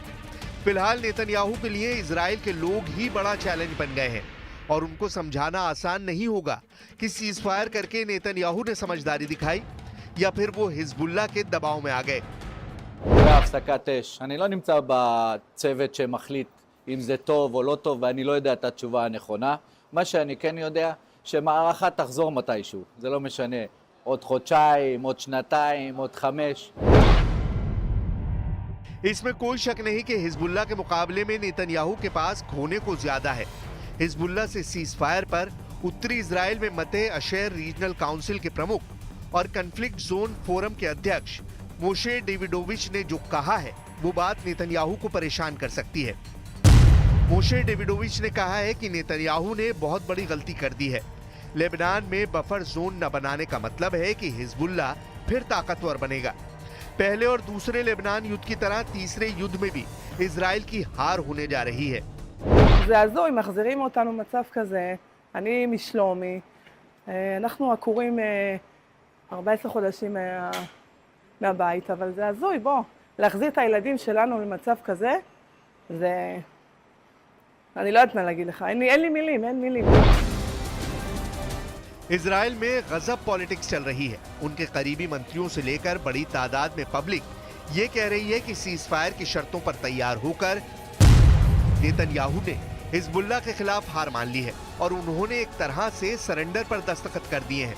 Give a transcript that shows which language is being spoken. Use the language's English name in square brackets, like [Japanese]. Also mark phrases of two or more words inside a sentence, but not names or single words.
[Hindi] फिलहाल नेतन्याहू के लिए इजराइल के लोग ही बड़ा चैलेंज बन गए हैं और उनको समझाना आसान नहीं होगा कि [English] cease fire [Hindi] करके नेतन्याहू ने समझदारी दिखाई या फिर वो हिजबुल्लाह के दबाव में आ गए। [Hebrew] בהפסקת אש. אני לא נמצא בצוות שמחליט אם זה טוב או לא טוב, ואני לא יודע את התשובה הנכונה. מה שאני כן יודע, שמערכה תחזור מתישהו. זה לא משנה. עוד חודשיים, עוד שנתיים, עוד 5. [Hindi] इसमें कोई शक नहीं कि हिजबुल्लाह के मुकाबले में नेतन्याहू के पास खोने को ज्यादा है। हिजबुल्लाह से [English] cease fire [Hindi] पर उत्तरी इजराइल में मते अशेर रीजनल काउंसिल के प्रमुख और कन्फ्लिक्ट जोन फोरम के अध्यक्ष मोशे डेविडोविच ने जो कहा है, वो बात नेतन्याहू को परेशान कर सकती है। मोशे डेविडोविच ने कहा है कि नेतन्याहू ने बहुत बड़ी गलती कर दी है। लेबनान में [English] buffer zone [Hindi] न बनाने का मतलब है कि हिजबुल्लाह फिर ताकतवर बनेगा। पहले और दूसरे लेबनान युद्ध की तरह तीसरे युद्ध में भी इजराइल की हार होने जा रही है। [Hebrew] זה הזוי, מחזירים אותנו מצב כזה. אני משלומי. אנחנו עקורים 14 חודשים מהבית, אבל זה הזוי, בוא. להחזיר את הילדים שלנו למצב כזה, זה... אני לא יודעת מה להגיד לך. אין לי מילים, אין מילים. [Hindi] इजराइल में गजब पॉलिटिक्स चल रही है। उनके करीबी मंत्रियों से लेकर बड़ी तादाद में पब्लिक ये कह रही है कि [English] cease fire [Hindi] की शर्तों पर तैयार होकर नेतन्याहू ने हिजबुल्लाह के खिलाफ हार मान ली है और उन्होंने एक तरह से सरेंडर पर दस्तखत कर दिए हैं।